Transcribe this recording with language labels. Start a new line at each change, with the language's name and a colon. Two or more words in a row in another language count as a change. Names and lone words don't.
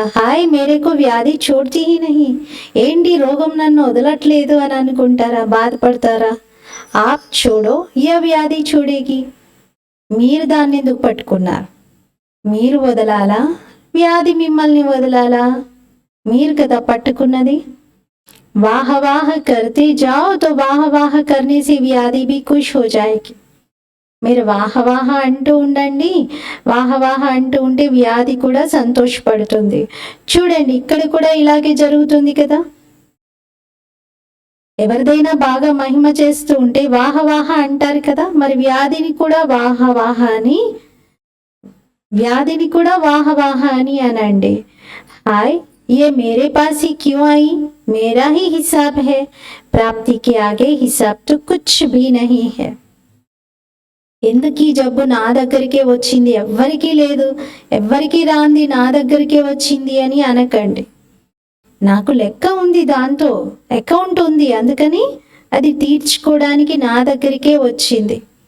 Hindi: हाय मेरेको व्याधि छोड़ती ही नहीं,
Telugu: ఏంటి రోగం నన్ను వదలట్లేదు అని అనుకుంటారా?
Hindi: బాధపడతారా? आप छोड़ो ये व्याधि छोड़ेगी.
Telugu: మీరు దాన్ని ఎందుకు పట్టుకున్నారు? మీరు వదలాలా, వ్యాధి మిమ్మల్ని వదలాలా? మీరు కదా పట్టుకున్నది.
Hindi: वाह वाह करते जाओ तो वाह वाह करने से व्याधि भी खुश हो जाएगी.
Telugu: మీరు వాహ వాహ అంటూ ఉండండి, వాహ వాహ అంటూ ఉంటే వ్యాధి కూడా సంతోషపడుతుంది. చూడండి ఇక్కడ కూడా ఇలాగే జరుగుతుంది కదా. ఎవరిదైనా బాగా మహిమ చేస్తూ ఉంటే వాహ వాహ అంటారు కదా, మరి వ్యాధిని కూడా వాహ వాహ అని వ్యాధిని కూడా వాహ వాహ అని అనండి.
Hindi: हाय ये मेरे पास ही क्यों आई, मेरा ही हिसाब है, प्राप्ति के आगे हिसाब तो कुछ भी नहीं है.
Telugu: ఎందుకు ఈ జబ్బు నా దగ్గరికే వచ్చింది, ఎవ్వరికీ లేదు, ఎవ్వరికీ రాంది నా దగ్గరికే వచ్చింది అని అనకండి. నాకు లెక్క ఉంది, దాంతో అకౌంట్ ఉంది, అందుకని అది తీర్చుకోవడానికి నా దగ్గరికే వచ్చింది.